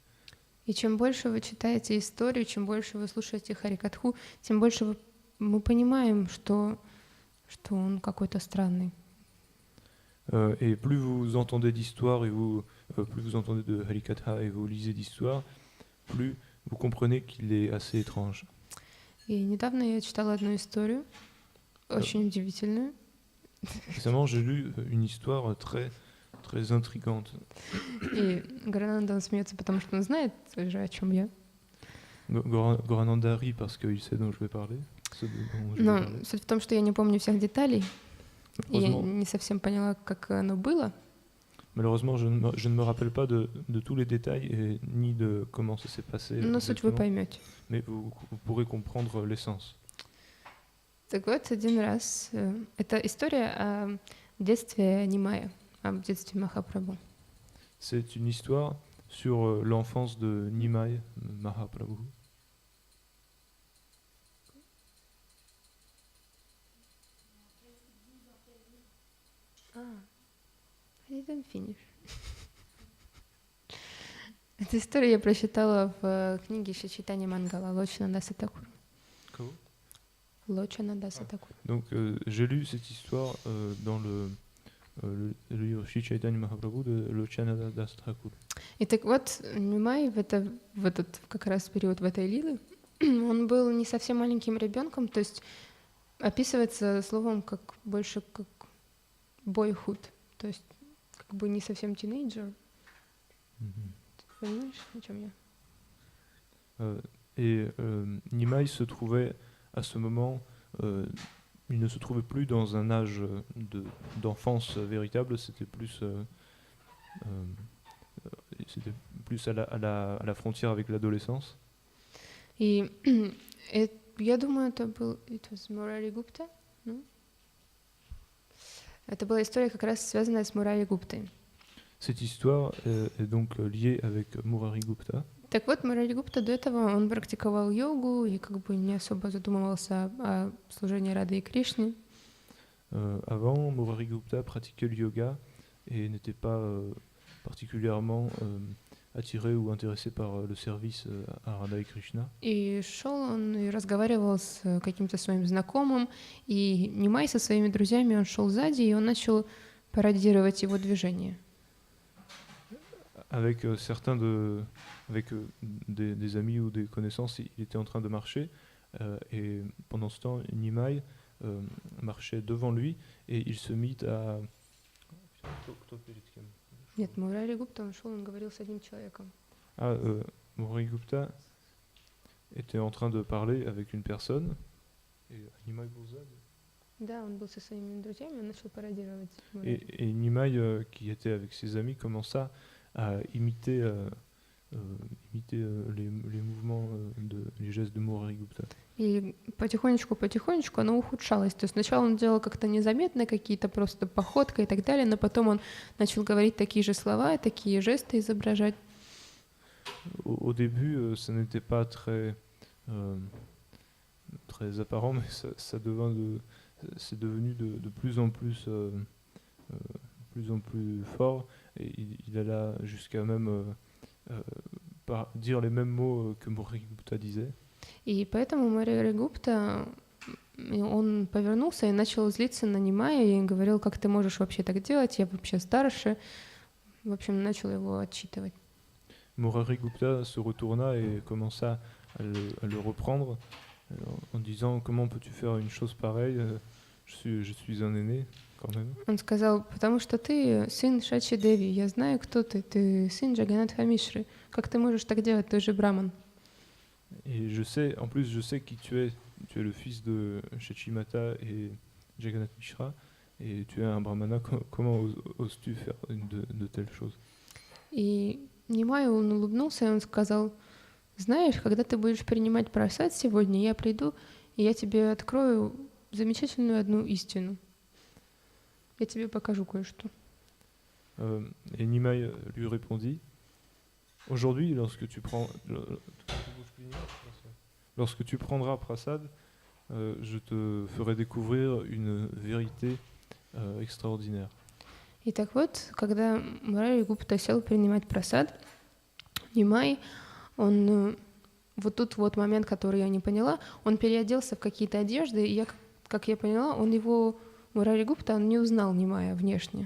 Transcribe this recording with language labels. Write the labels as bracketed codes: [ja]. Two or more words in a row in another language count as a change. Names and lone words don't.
[ru] И чем больше вы читаете историю, чем больше вы слушаете Харикатху, тем больше мы понимаем, что он какой-то странный. [fr] Et plus vous entendez d'histoires et plus vous entendez de Harikatha et vous lisez d'histoires, plus vous comprenez qu'il est assez étrange. [ru] И недавно я читала одну историю, очень удивительную. [fr] Récemment, j'ai lu une histoire très, très intrigante. [ru] И Горананда смеется, потому что он знает уже, о чем я. [fr] Gorananda rit parce qu'il sait dont je vais parler. [ru] Но суть в том, что я не помню всех деталей, и я не совсем поняла, как оно было. [fr] Malheureusement, je ne me rappelle pas de tous les détails et ni de comment ça s'est passé [ru] Но суть вы exactement, поймете. [fr] mais vous pourrez comprendre l'essence. [ru] Так вот, один раз... Это история о детстве Нимая, о детстве Махапрабху. [fr] C'est une histoire sur l'enfance de Nimai Mahaprabhu. [en] I didn't finish. [ru] Эту историю я прочитала в книге Чайтанья Мангала Лочана Даса Такура. Лочана Даса Такура. [fr] Donc j'ai lu cette histoire dans le livre Shri Chaitanya Mahaprabhu de Lochananda Das Thakur. [ru] И так вот, Нимай в этот как раз период в этой лилы, он был не совсем маленьким ребенком, то есть описывается словом как больше как boyhood, то есть как бы не совсем тинейджер. Ты понимаешь, о чем я? [fr] Et Nimai se trouvait à ce moment, il ne se trouvait plus dans un âge d'enfance véritable, c'était plus à la frontière avec l'adolescence. [ru] И я думаю, это был [en] it was [ru] Murari Gupta, ну? Это была история как раз связанная с Мурари Гуптой. [fr] Cette histoire est donc liée avec Murari Gupta. [ru] Так вот, Мурари Гупта до этого он практиковал йогу и как бы не особо задумывался о служении Рады и Кришне. [fr] Avant, Murari Gupta pratiquait le yoga et n'était pas particulièrement attiré ou intéressé par le service à Radha et Krishna. [ru] И шел он и разговаривал с каким-то своим знакомым, и Нимай со своими друзьями, он шел сзади, и он начал пародировать его движение. [fr] Avec des amis ou des connaissances, il était en train de marcher et pendant ce temps, Nimai marchait devant lui et il se mit à... [ru] Нет, Мурари Гупта, он шел, он говорил с одним человеком. [fr] Murari Gupta était en train de parler avec une personne et Nimai [ru] был сзади. Да, он был со своими друзьями, он начал пародировать. [fr] Et Nimai, qui était avec ses amis, commença à imiter les mouvements, les gestes de Murari Gupta. [ru] И потихонечку оно ухудшалось. То есть сначала он делал как-то незаметно какие-то просто походка и так далее, но потом он начал говорить такие же слова, такие жесты изображать. [fr] Au début, ça n'était pas très apparent, mais c'est devenu de plus en plus fort. Et il alla jusqu'à même dire les mêmes mots que Murari Gupta disait. [ru] И поэтому Мурари Гупта, он повернулся и начал злиться на Нимая и говорил, как ты можешь вообще так делать, я вообще старше. В общем, начал его отчитывать. [fr] Murari Gupta se retourna et commença à le reprendre en disant comment peux-tu faire une chose pareille, je suis un aîné quand même. [ru] Он сказал, потому что ты сын Шачи Деви, я знаю, кто ты сын Джаганатха Мишры. Как ты можешь так делать, ты же браман. [fr] Et en plus je sais qui tu es le fils de Shachimata et Jagannath Mishra, et tu es un brahmana, comment oses-tu faire de telles choses? [ru] И Нимай, он улыбнулся, и он сказал, знаешь, когда ты будешь принимать прасад сегодня, я приду, и я тебе открою замечательную одну истину. Я тебе покажу кое-что. [fr] Et Nimai lui répondit, aujourd'hui, lorsque tu prendras prasad, je te ferai découvrir une vérité extraordinaire. [ru] И так вот, когда Мурари Гупта сел принимать прасад, Нимай, он вот тут вот момент, который я не поняла, он переоделся в какие-то одежды, и как я поняла, Мурари Гупта, он не узнал Нимая внешне.